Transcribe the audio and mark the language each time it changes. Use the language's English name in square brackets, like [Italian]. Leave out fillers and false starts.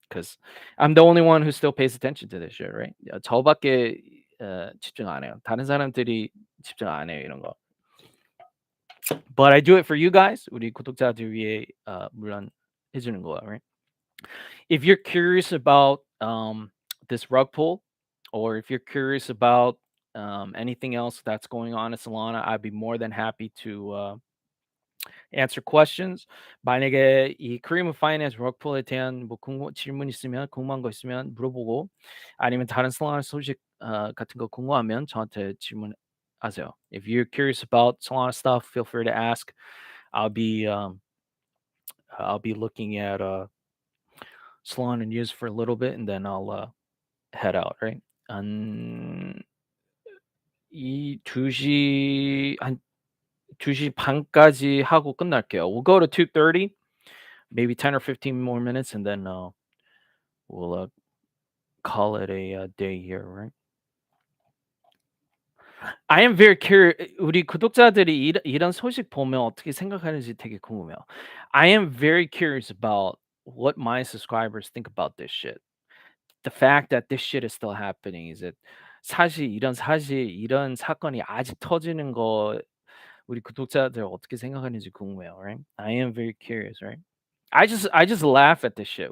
[English] Because I'm the only one who still pays attention to this shit, right? [Korean] 저밖에 집중 안 해요. 다른 사람들이 집중 안 해요, 이런 거. [English] But I do it for you guys. [Korean] 우리 구독자들 위해 물론 해주는 거야, right? [English] If you're curious about this rug pull, or if you're curious about anything else that's going on in Solana, I'd be more than happy to answer questions. [Korean] 만약에 이 Cream of Finance Rugpull에 대한 뭐 질문 있으면 궁금한 거 있으면 물어보고 아니면 다른 Solana 소식 같은 거 궁금하면 저한테 질문하세요. [English] If you're curious about Solana stuff, feel free to ask. I'll be um, I'll be looking at Solana news for a little bit and then I'll head out, right? [Korean] 한 이 2시 한 2시 반까지 하고 끝날게요. [English] We'll go to 2:30. Maybe 10 or 15 more minutes and then we'll call it a day here, right? I am very curious. [Korean] 우리 구독자들이 이런 소식 보면 어떻게 생각하는지 되게 궁금해요. [English] I am very curious about what my subscribers think about this shit. The fact that this shit is still happening is it [Korean] 이런 사건이 아직 터지는 거 우리 구독자들 어떻게 생각하는지 궁금해요, right? [English] I am very curious, right? I just laugh at this shit.